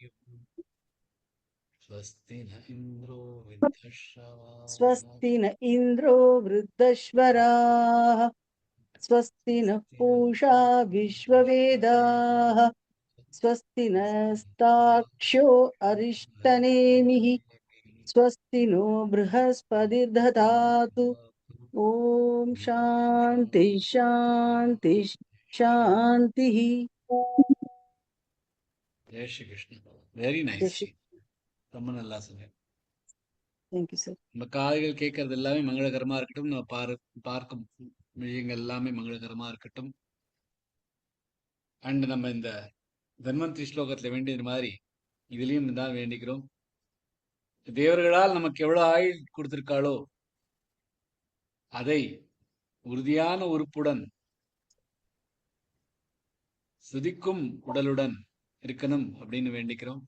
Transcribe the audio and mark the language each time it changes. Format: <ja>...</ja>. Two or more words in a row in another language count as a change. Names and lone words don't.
<sa>स्वस्ति न इन्द्रो वृद्धश्वराः, स्वस्ति नः पूषा विश्ववेदाः, स्वस्ति नस्ताक्ष्यो अरिष्टनेमिः स्वस्ति नो बृहस्पतिर्दधातु ॐ शान्ति शान्ति शान्तिः</sa> <hi>जय श्री कृष्ण.</hi> <en>very nice ஜி.</en> <ta>ரொம்ப நல்லா சொன்னீங்க.</ta> <en>Thank you, sir.</en> <ta>நம்ம காதுகள் கேட்கறது எல்லாமே மங்களகரமா இருக்கட்டும். நம்ம பார்க்கும் விஷயங்கள் எல்லாமே மங்களகரமா இருக்கட்டும். அண்ட் நம்ம இந்த தன்வந்திரி ஸ்லோகத்துல வேண்டியது மாதிரி இதுலயும் தான் வேண்டிக்கிறோம். தேவர்களால் நமக்கு எவ்வளவு ஆயுள் கொடுத்திருக்காளோ அதை உறுதியான உறுப்புடன் சுதிக்கும் உடலுடன் இருக்கணும் அப்படின்னு வேண்டிக்கிறோம்.</ta>